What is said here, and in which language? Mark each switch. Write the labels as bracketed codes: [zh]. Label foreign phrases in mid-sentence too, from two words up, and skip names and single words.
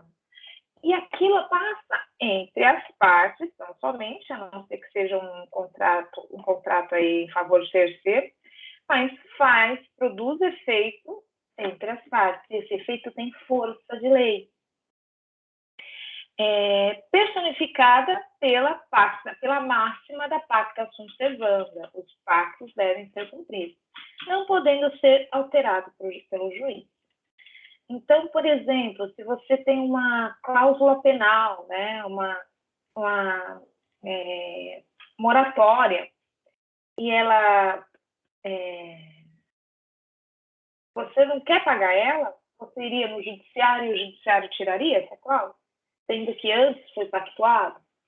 [pt] E aquilo passa entre as partes, não somente, a não ser que seja um contrato aí em favor de terceiro, mas produz efeito entre as partes. Esse efeito tem força de lei. Personificada pela máxima da [la] pacta sunt servanda. [pt] Os pactos devem ser cumpridos, não podendo ser alterados pelo juiz. Então, por exemplo, se você tem uma cláusula penal, né, uma moratória, e ela você não quer pagar ela, você iria no judiciário e o judiciário tiraria essa cláusula, sendo que antes foi pactuado.